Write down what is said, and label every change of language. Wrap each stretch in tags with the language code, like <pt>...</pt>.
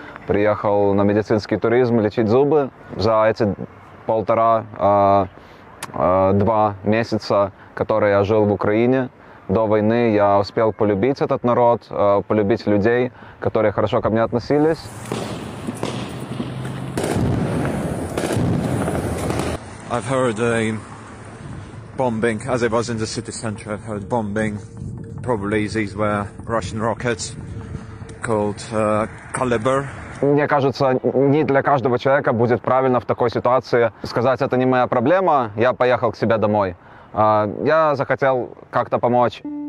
<ru>Приехал на медицинский туризм лечить зубы. За эти 1,5-2 месяца, которые я жил в Украине, до войны я успел полюбить этот народ, полюбить людей, которые хорошо ко мне относились.</ru> <en>I've heard bombing, as it was in the city centre. I've heard bombing. Probably these were Russian rockets called Caliber.</en> <ru>Мне кажется, не для каждого человека будет правильно в такой ситуации сказать: это не моя проблема, я поехал к себе домой. Я захотел как-то помочь.</ru>